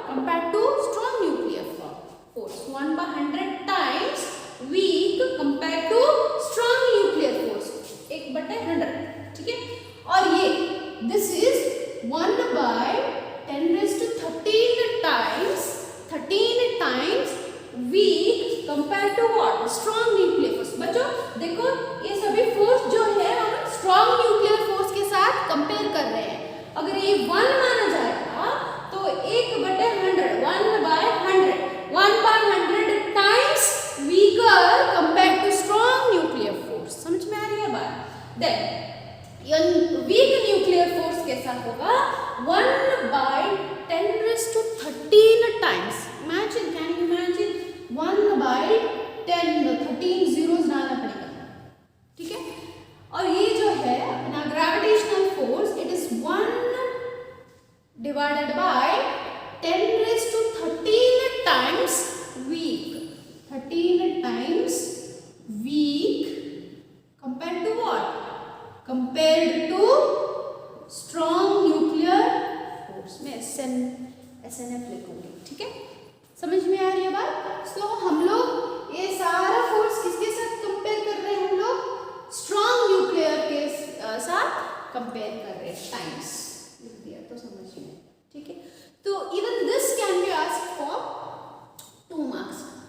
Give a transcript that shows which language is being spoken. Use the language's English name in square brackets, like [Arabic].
[English] Compared to strong nuclear force. 1/100 times weak compared to strong nuclear force. [Hindi] 1/100, ठीक है। और ये [English] this is 1/10⁻13 times weak compared to what? Strong nuclear force. [Hindi] बच्चों देखो ये सभी फोर्स जो है हम स्ट्रॉन्ग न्यूक्लियर फोर्स के साथ कंपेयर कर रहे हैं। अगर ये 1 माना जाएगा तो [English] 1/100 1/100 times weaker compare to strong nuclear force. [Hindi] समझ में आ रही है बात? [English] then [Hindi] वीक न्यूक्लियर फोर्स कैसा होगा? [English] 1/10⁻13 times. Imagine, can you imagine? 1/10, 13 zeros [Hindi] डालना पड़ेगा, ठीक है। और ये जो है अपना [English] Gravitational force, it is 1/10⁻13 times weak, 13 times weak compared to what? Compared to strong nuclear force। [Hindi] में SNF लिखूंगी, ठीक है। समझ में आ रही है बात? तो हम लोग ये सारा फोर्स किसके साथ कंपेयर कर रहे हैं? हम लोग स्ट्रॉन्ग न्यूक्लियर के साथ कंपेयर कर रहे हैं। टाइम्स लिख दिया तो समझ में, ठीक है। तो [English] Even this can be asked for 2 marks।